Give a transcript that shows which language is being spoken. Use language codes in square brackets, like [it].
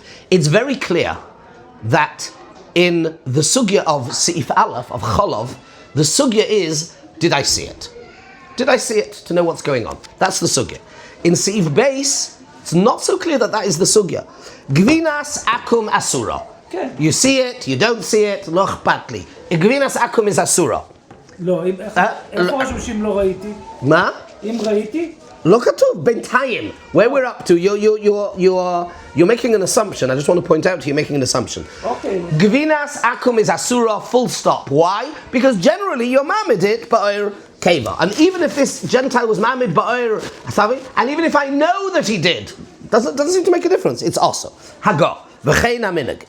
[en] It's very clear that in the sugya of Seif Aleph, of Cholov, the sugya is, did I see it? Did I see it to know what's going on? That's the sugya. In Seif Beis, it's not so clear that is the sugya. Gvinas akum asura. Okay. You see it, you don't see it, [he] לא אכפת לי. [en] Gvinas akum is asura. [he] לא, איפה חשוב שאם לא ראיתי? מה? אם ראיתי? לא כתוב, בינתיים. [en] Where we're up to, you're making an assumption. I just want to point out to you, making an assumption. Okay. Gvinas akum is asura, full stop. Why? Because generally you're mamid it ba'ir keva. And even if this Gentile was mamid ba'ir asavi, and even if I know that he did, doesn't seem to make a difference. It's also. Hagar. V'chein haminig.